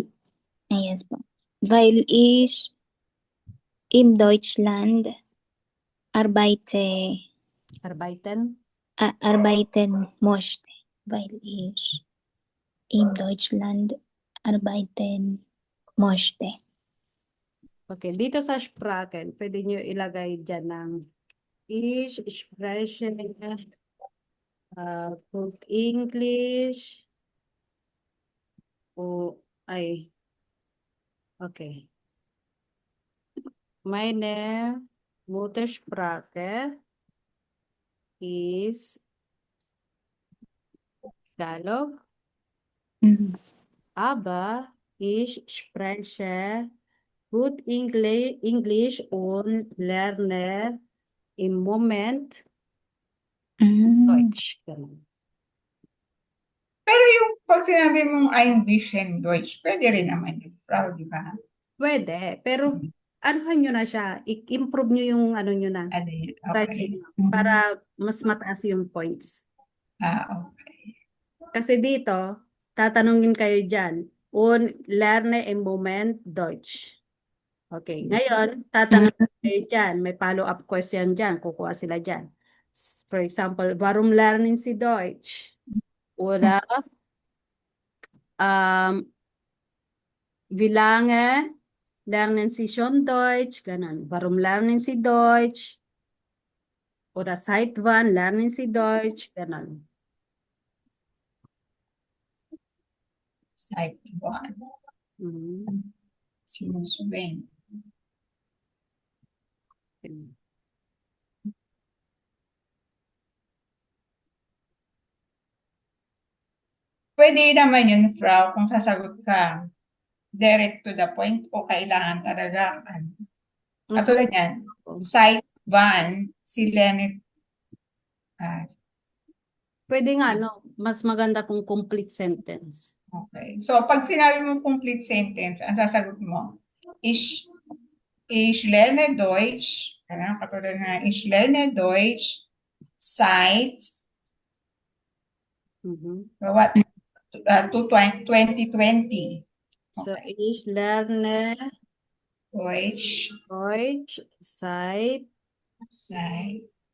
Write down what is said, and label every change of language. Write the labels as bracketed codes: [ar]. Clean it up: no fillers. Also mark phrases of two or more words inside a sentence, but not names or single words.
[de] Weil ich in Deutschland arbeiten Arbeiten möchte, weil ich in Deutschland arbeiten möchte. [tl] Okay, dito sa Sprachen, pwede nyo ilagay dyan ng [de] ich spreche gut English [tl] o okay. [de] Meine Muttersprache ist Tagalog, Mhm. aber ich spreche gut English und lerne im Moment Deutsch. [tl] Ganun. Pero yung pag sinabi mong [de] ein bisschen Deutsch, [tl] pwede rin naman yun, Frau, di ba? Pwede, pero anuhan nyo na siya, i-improve nyo yung ano nyo na, Ano yun? [en] writing Okay. [tl] nyo, para mas mataas yung points. [en] Okay. [tl] Kasi dito, tatanungin kayo dyan, [de] und lerne im Moment Deutsch. [tl] Okay, ngayon, tatanungin kayo dyan, may follow-up question dyan, kukuha sila dyan. [en] For example, [de] warum lernen Sie Deutsch? Oder, wie lange lernen Sie schon Deutsch? [tl] Ganun. [de] Warum lernen Sie Deutsch? Oder seit wann lernen Sie Deutsch? [tl] Ganun. [en] Site 1. Mhm. Since when? [tl] Pwede naman yun, Frau, kung sasagot ka [en] direct to the point [tl] o kailangan talaga. Mas Katulad yan, site 1, si Leonard. pwede nga, no? Mas maganda kung [en] complete sentence. [tl] Okay. So, pag sinabi mo [en] complete sentence, [tl] ang sasagot mo, [de] ich lerne Deutsch, [tl] katulad na, [de] ich lerne Deutsch seit what? 2020. [en] So, Okay. [de] ich lerne Deutsch Deutsch seit seit